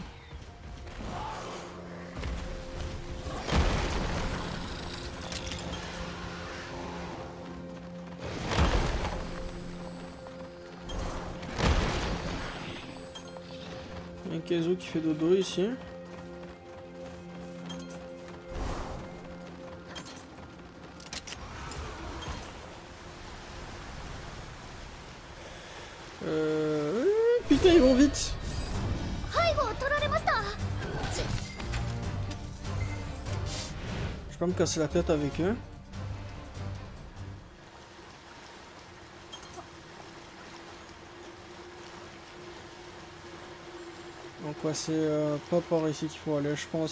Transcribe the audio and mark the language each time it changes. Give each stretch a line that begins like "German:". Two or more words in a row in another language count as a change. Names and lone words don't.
French: Il y a un Kaizo qui fait dodo ici. Putain, ils vont vite.
Japanese: 背後を取られました。
French: Je vais pas me casser la tête avec eux. Donc ouais, c'est pas par ici qu'il faut aller, je pense.